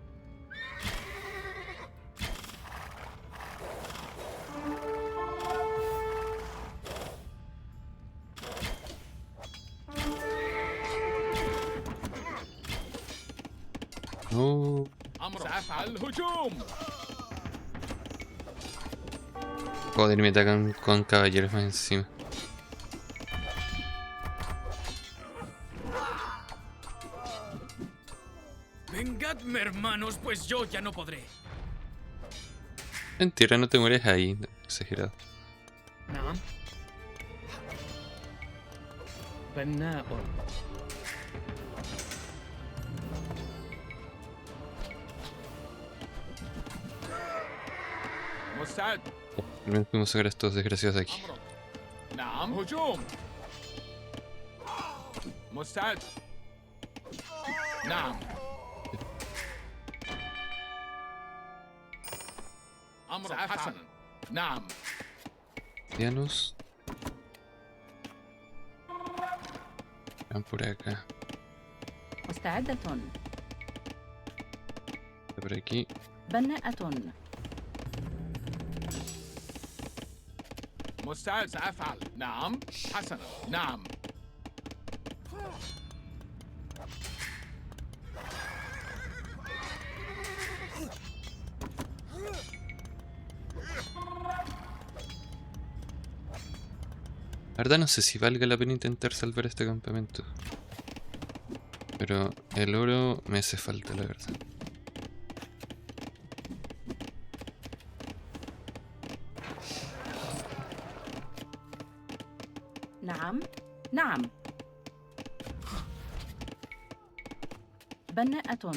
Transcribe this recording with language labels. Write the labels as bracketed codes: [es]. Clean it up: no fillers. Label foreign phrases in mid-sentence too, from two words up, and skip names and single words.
[es] No. [ar] سأفعل الهجوم. [es] Joder, me atacan con caballeros más encima. Vengadme, hermanos, pues yo ya no podré. Mentira, no te mueres ahí. Exagerado. [ar] نعم بناء مستعد. [es] Primero podemos sacar a estos desgraciados de aquí. [ar] نعم. هجوم. مستعد. نعم. أمر حسنا. نعم. [es] Cristianos. Van por acá. [ar] مستعدة. [es] por aquí. [ar] بناءة. مستعد سأفعل. نعم. حسنا. نعم. [es] La verdad no sé si valga la pena intentar salvar este campamento. Pero el oro me hace falta, la verdad. [ar] نعم. نعم. بناءة.